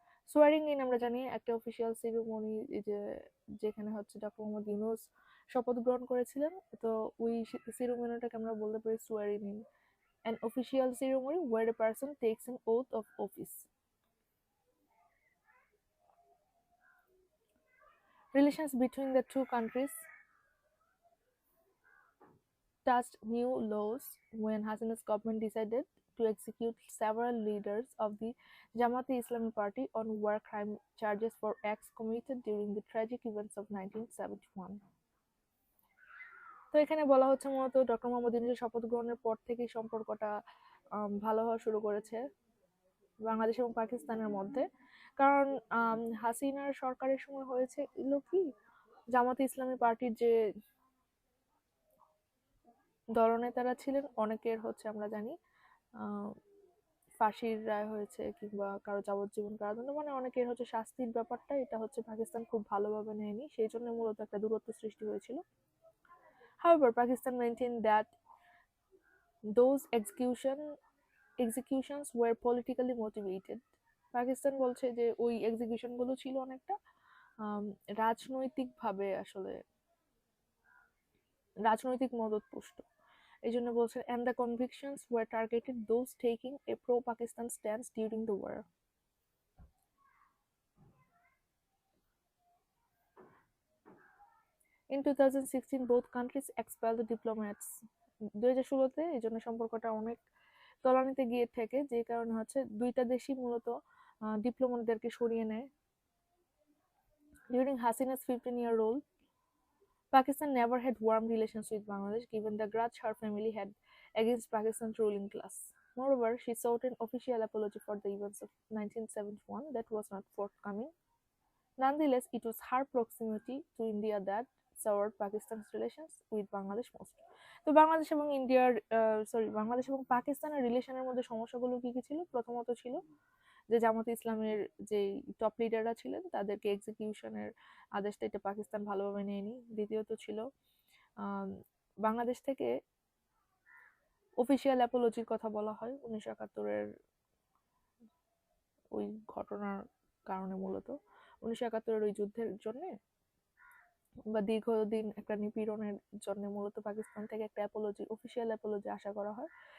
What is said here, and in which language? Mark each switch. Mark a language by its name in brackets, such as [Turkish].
[Bangla] Soaring in আমরা জানি একটা অফিসিয়াল সেরিমনি, যেখানে হচ্ছে ডক্টর মোহাম্মদ ইউনুস শপথ গ্রহণ করেছিলেন, তো ওই সেরিমনিটাকে আমরা বলতে পারি soaring in, [English] an official ceremony where a person takes an oath of office. Relations between the two countries touched new laws when Hasina's government decided to execute several leaders of the Jamaat-e-Islami Party on war crime charges for acts committed during the tragic events of 1971. [Bangla] তো এখানে বলা হচ্ছে মূলত doctor Mohammad ইউনূসের শপথ গ্রহণের পর থেকেই সম্পর্কটা ভালো হওয়া শুরু করেছে বাংলাদেশ এবং পাকিস্তানের মধ্যে। কারণ হাসিনার সরকারের সময় হয়েছে এগুলো কি, জামাতে ইসলামী পার্টির যে দলনেতারা ছিলেন অনেকের হচ্ছে আমরা জানি ফাঁসির রায় হয়েছে কিংবা কারো যাবজ্জীবন কারাদণ্ড, মানে অনেকের হচ্ছে শাস্তির ব্যাপারটা এটা হচ্ছে পাকিস্তান খুব ভালোভাবে নেয়নি, সেই জন্য মূলত একটা দূরত্ব সৃষ্টি হয়েছিল। [English] However, Pakistan maintained that those executions were politically motivated. [Bangla] Pakistan বলছে যে ওই এক্সিকিউশন গুলো ছিল অনেকটা রাজনৈতিকভাবে আসলে রাজনৈতিক মদতপুষ্ট। এই জন্য বলছে [English] and the convictions were targeted those taking a pro-Pakistan stance during the war. In 2016, both countries expelled the diplomats. [Bangla] 2016-তে এই জন্য সম্পর্কটা অনেক তলানিতে গিয়ে থেকে, যে কারণে হচ্ছে দুইটা দেশই মূলত ডিপ্লোম্যাটদেরকে সরিয়ে নেয়। [English] During Hasina's 15-year rule, Pakistan never had warm relations with Bangladesh, given the grudge her family had against Pakistan's ruling class. Moreover, she sought an official apology for the events of 1971 that was not forthcoming. Nonetheless, it was her proximity to India that soured Pakistan's relations with Bangladesh most. [Bangla] তো বাংলাদেশ এবং বাংলাদেশ এবং পাকিস্তানের রিলেশনের মধ্যে সমস্যাগুলো কি কি ছিল? প্রথমত ছিল যে জামাতে ইসলামের যে টপ লিডাররা ছিলেন তাদেরকে এক্সিকিউশনের আদেশটা এটা পাকিস্তান ভালোভাবে নেয়নি। দ্বিতীয়ত ছিল বাংলাদেশ থেকে অফিসিয়াল অ্যাপোলজির কথা বলা হয় 1971-এর ওই ঘটনার কারণে, মূলত 1971-এর ওই যুদ্ধের জন্য বা দীর্ঘদিন একটা নিপীড়নের জন্য মূলত পাকিস্তান থেকে একটা অ্যাপোলজি, অফিসিয়াল অ্যাপোলজি আশা করা হয়।